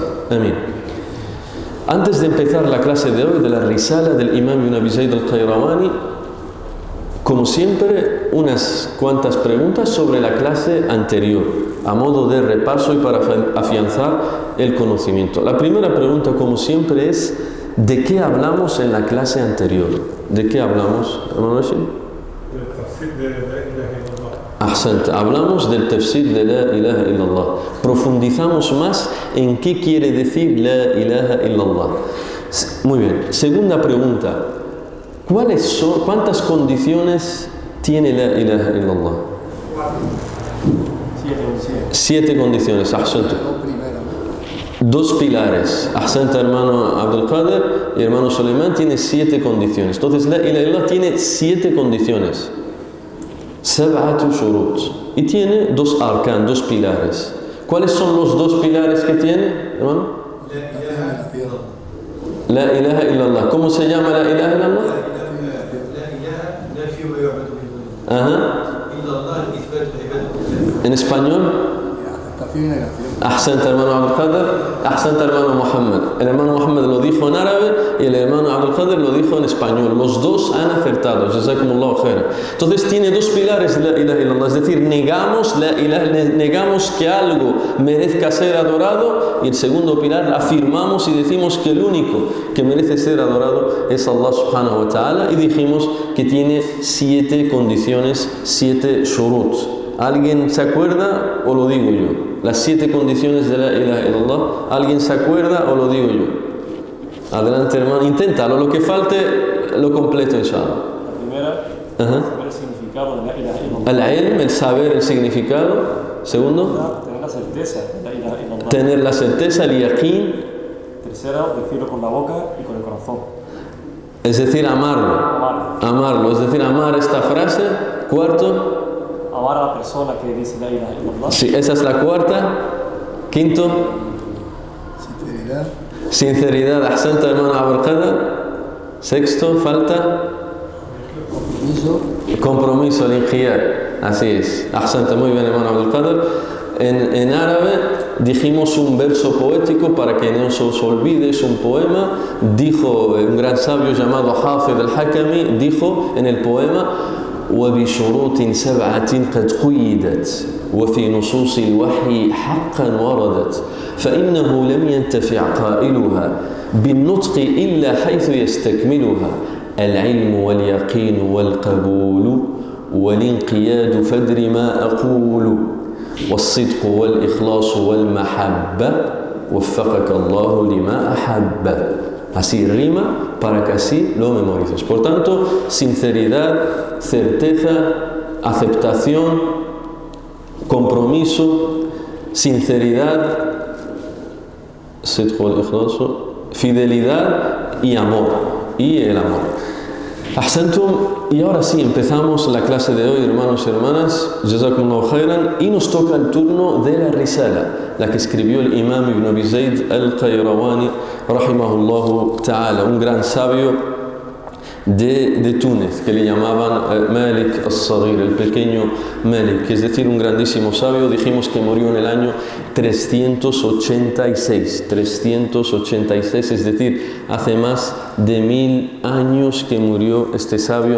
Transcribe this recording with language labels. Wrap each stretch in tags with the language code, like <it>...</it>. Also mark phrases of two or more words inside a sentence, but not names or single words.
<es>Amén. Antes de empezar la clase de hoy de la risala del Imam Ibn Abi Zayd al-Qayrawani, como siempre, unas cuantas preguntas sobre la clase anterior, a modo de repaso y para afianzar el conocimiento. La primera pregunta, como siempre, es: ¿de qué hablamos en la clase anterior? ¿De qué hablamos, hermano Rashid? Hablamos del tafsir de</es> <ar>لا إله إلا الله.</ar> <es>Profundizamos más en qué quiere decir</es> <ar>لا إله إلا الله.</ar> <es>Muy bien. Segunda pregunta: ¿cuántas condiciones tiene</es> <ar>لا إله إلا الله?</ar> <es>7 condiciones. Ahsanta. 2 pilares. Ahsanta, hermano Abdul Qadir y hermano Suleiman, tiene 7 condiciones. Entonces</es> <ar>لا إله إلا الله</ar> <es>tiene 7 condiciones.</es> <ar>سبعة شروط.</ar> <es>Y tiene 2 arkan, 2 pilares. ¿Cuáles son los 2 pilares que tiene, hermano?</es> <ar>لا إله إلا الله.</ar> <es>¿Cómo se llama</es> <ar>لا إله إلا الله?</ar> <es>En español. Ahsanta, hermano Abdul Qadir. Ahsanta, hermano Muhammad. El hermano Muhammad lo dijo en árabe y el hermano Abdul Qadir lo dijo en español. Los dos han acertado.</es> <ar>جزاكم الله خيرا.</ar> <es>Entonces tiene 2 pilares</es> <ar>لا إله إلا الله.</ar> <es>Es decir, negamos que algo merezca ser adorado, y el segundo pilar, afirmamos y decimos que el único que merece ser adorado es</es> <ar>الله سبحانه وتعالى,</ar> <es>y dijimos que tiene 7 condiciones, 7 shurut. ¿Alguien se acuerda o lo digo yo? Las 7 condiciones de</es> <ar>لا إله إلا الله.</ar> <es>¿Alguien se acuerda o lo digo yo? Adelante, hermano. Inténtalo. Lo que falte lo completo, inshallah. La primera, saber el significado de</es> <ar>لا إله إلا الله.</ar> <es>El ilm, saber el significado. Segundo, tener la certeza de</es> <ar>لا إله إلا الله.</ar> <es>Tener la certeza, el yaqeen. Tercero, decirlo con la boca y con el corazón. Es decir, amarlo. Es decir, amar esta frase. Cuarto, amar a la persona que dice</es> <ar>لا إله إلا الله.</ar> <es>Sí, esa es la cuarta. Quinto, sinceridad. Ahsanta, hermano Abul Qadir. Sexto, falta compromiso, el inqiyad. Así es. Ahsanta, muy bien, hermano Abul Qadir. En árabe dijimos un verso poético para que no se os olvide, es un poema. Dijo un gran sabio llamado Hafid al-Hakami, dijo en el poema:</es> <ar>وبشروط 7 قد قيدت وفي نصوص الوحي حقا وردت فإنه لم ينتفع قائلها بالنطق إلا حيث يستكملها العلم واليقين والقبول والانقياد فادر ما أقول والصدق والإخلاص والمحبة وفقك الله لما أحب.</ar> <es>Así rima para que así lo memorices. Por tanto, sinceridad, certeza, aceptación, compromiso, sinceridad, fidelidad y amor. Y el amor. Ahsantum. Y ahora sí, empezamos la clase de hoy, hermanos y hermanas.</es> <ar>جزاكم الله خيرا.</ar> <es>Y nos toca el turno de la risala, la que escribió el imam Ibn Abi Zayd al-Qayrawani,</es> <ar>رحمه الله تعالى,</ar> <es>un gran sabio de Túnez, que le llamaban Malik al-Saghir, el pequeño Malik, es decir, un grandísimo sabio. Dijimos que murió en el año 386, es decir, hace más de 1000 años que murió este sabio.</es>